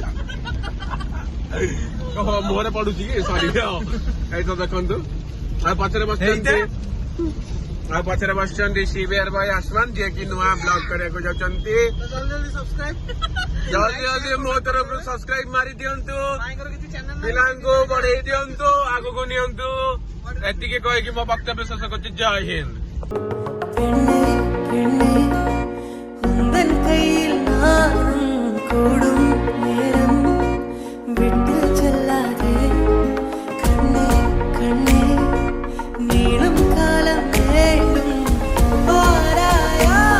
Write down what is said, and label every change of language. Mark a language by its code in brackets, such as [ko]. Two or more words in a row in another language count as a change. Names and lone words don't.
[or] ମୁହଁରେ ପଡୁଛି କି ସରି ଏଇ ତ ଦେଖନ୍ତୁ ଆଉ ପଛରେ ବସିଛନ୍ତି ସିବିଆର ଭାଇ ଆସମାନ ଯିଏକି ନୂଆ ବ୍ଲଗ କରିବାକୁ ଯାଉଛନ୍ତି। [hi] जल्दी जल्दी [or] ମୋ ତରଫରୁ ସବସ୍କ୍ରାଇବ ମାରି ଦିଅନ୍ତୁ, ପିଲାଙ୍କୁ ବଢେଇ ଦିଅନ୍ତୁ, ଆଗକୁ ନିଅନ୍ତୁ। ଏତିକି କହିକି ମୋ ବକ୍ତବ୍ୟ ଶେଷ କରୁଛି। ଜୟ ହିନ୍ଦ। [ta] கையில் நானும் கூடும் நேரம் விட்டு செல்லாதே கண்ணே கண்ணே நீளும் காலம் வேண்டும் வாராயா